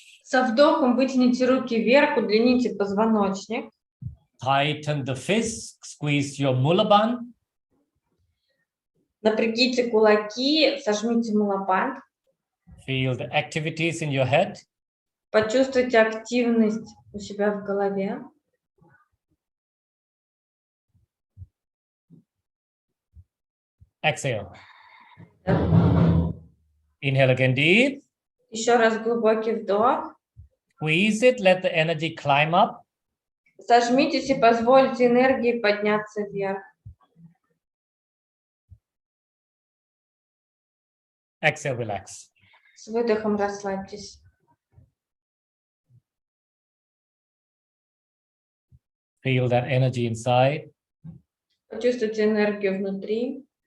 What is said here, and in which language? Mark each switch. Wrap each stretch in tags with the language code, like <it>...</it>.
<ru>Со вдохом вытяните руки вверх, удлините позвоночник.</ru> <en>Tighten the fist, squeeze your mulaband.</en> <ru>Напрягите кулаки, сожмите мулабанд.</ru> <en>Feel the activities in your head.</en> <ru>Почувствуйте активность у себя в голове.</ru> <en>Exhale. Inhale again deep.</en> <ru>Еще раз глубокий вдох.</ru> <en>Squeeze it, let the energy climb up.</en> <ru>Сожмитесь и позвольте энергии подняться вверх.</ru> <en>Exhale, relax.</en> <ru>С выдохом расслабьтесь.</ru> <en>Feel that energy inside.</en> <ru>Почувствуйте энергию внутри.</ru>